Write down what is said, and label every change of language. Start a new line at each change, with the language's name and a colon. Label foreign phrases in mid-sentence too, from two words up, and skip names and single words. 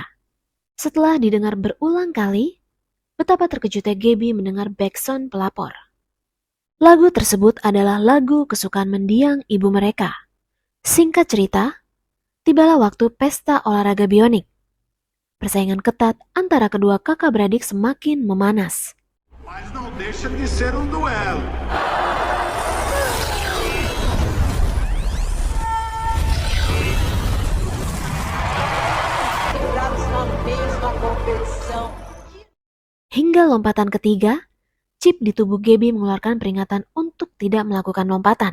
Indonesian: Setelah didengar berulang kali, betapa terkejutnya Gaby mendengar backsound pelapor. Lagu tersebut adalah lagu kesukaan mendiang ibu mereka. Singkat cerita, tibalah waktu pesta olahraga bionik. Persaingan ketat antara kedua kakak beradik semakin memanas.
Portuguese: Mas não deixa de ser duelo.
Indonesian: Hingga lompatan ketiga, chip di tubuh Gaby mengeluarkan peringatan untuk tidak melakukan lompatan.